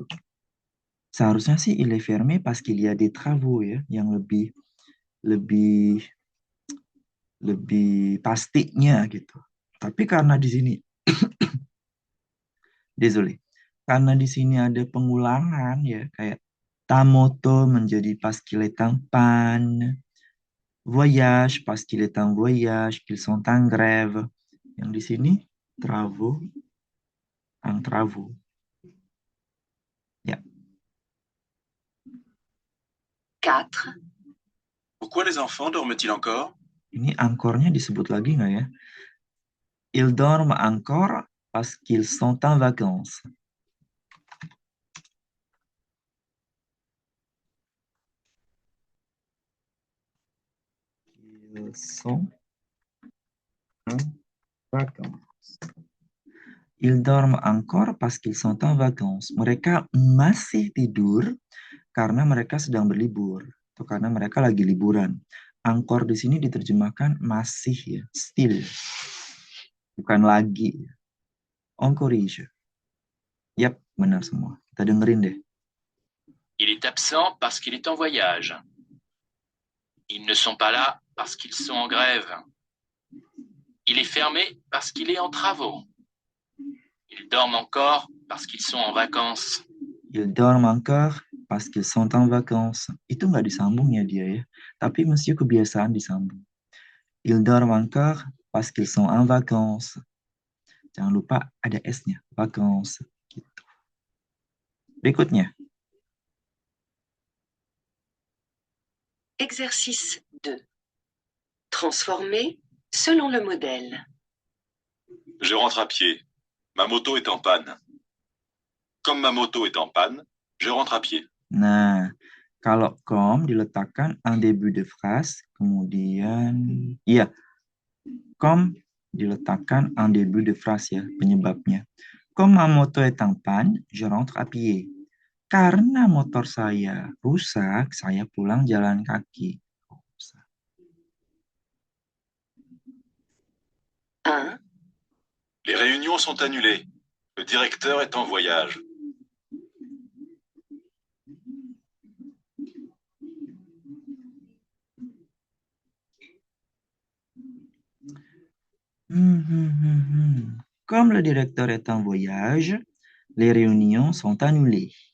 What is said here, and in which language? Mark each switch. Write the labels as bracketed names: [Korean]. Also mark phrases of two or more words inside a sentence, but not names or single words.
[Indonesian] Seharusnya sih [French] il est fermé parce qu'il y a des travaux [Indonesian] ya, yang lebih pastinya gitu. Tapi karena di sini désolé. Karena di sini ada pengulangan ya, kayak tamoto menjadi [French] parce qu'il est en panne, voyage parce qu'il est en voyage, qu'ils sont en grève. [Indonesian] Yang di sini travaux, [French] en travaux. [Indonesian] Ya. 4. [French] Pourquoi les enfants dorment-ils encore? [Indonesian] Ini encore-nya disebut lagi nggak ya? [French] Ils dorment encore parce qu'ils sont en vacances. Ils sont en vacances. Ils dorment encore parce qu'ils sont en vacances. [Indonesian] Mereka masih tidur karena mereka sedang berlibur atau karena mereka lagi liburan. Angkor di sini diterjemahkan masih ya, still. Bukan lagi. Encourage. Yap, benar semua. Kita dengerin deh. [French] Il est absent parce qu'il est en voyage. Ils ne sont pas là parce qu'ils sont en grève. Il est fermé parce qu'il est en travaux. Ils dorment encore parce qu'ils sont en vacances. Ils dorment encore parce qu'ils sont en vacances. [Indonesian] Itu nggak disambung ya dia ya. Tapi mesti kebiasaan disambung. [French] Ils dorment encore parce qu'ils sont en vacances. [Indonesian] Jangan lupa ada S-nya. Vacances. Gitu. Berikutnya. [French] Exercice 2. Transformer selon le modèle. Je rentre à pied. Ma moto est en panne. Comme ma moto est en panne, je rentre à pied. [Indonesian] Nah, kalau [French] comme diletakkan en début de phrase, [Indonesian] kemudian, iya, [French] comme diletakkan en début de phrase [Indonesian] ya, penyebabnya. [French] Comme ma moto est en panne, je rentre à pied. [Indonesian] Karena motor saya rusak, saya pulang jalan kaki. 1. [French] Les réunions sont annulées. Le directeur est en voyage. Comme le directeur est en voyage, les réunions sont annulées.